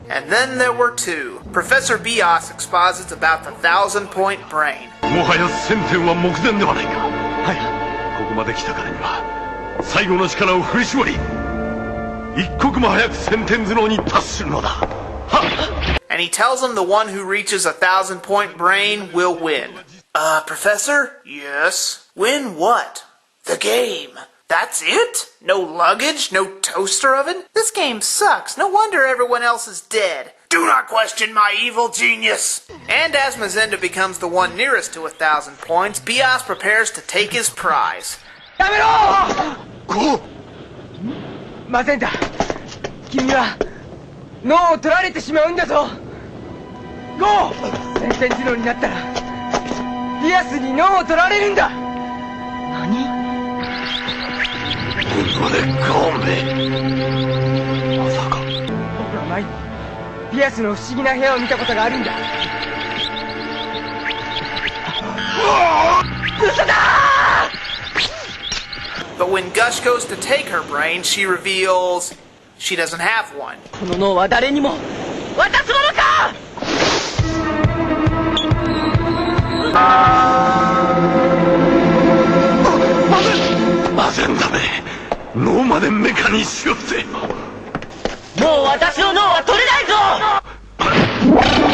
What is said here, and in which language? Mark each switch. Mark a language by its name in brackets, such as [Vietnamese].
[English] then there were two. Professor Bios exposits about the 1,000-point brain. [Japanese] もはや1000点は目前ではないか。はい。ここまで来たからには最後の力を振り絞り、一刻も早く1000点頭脳に達するのだ。はっ。 [English] And he tells him the one who reaches 1,000-point brain will win. Professor? Yes? Win what? The game. That's it? No luggage? No toaster oven? This game sucks. No wonder everyone else is dead. Do not question my evil genius! And as Mazenda becomes the one nearest to 1,000 points, Bios prepares to take his prize. [Japanese] やめろ！ゴー！マゼンダ、君は脳を取られてしまうんだぞ。ゴー！1000点頭脳になったらビアスに脳を取られるんだ。何？まさか僕は前にピアスの不思議な部屋を見たことがあるんだ。嘘だ [English] ！But when Gush goes to take her brain, she reveals she doesn't have one. [Japanese] この脳は誰にも渡すものか！マゼンダめ、脳までメカにしようぜ。もう私の脳は取れないぞ！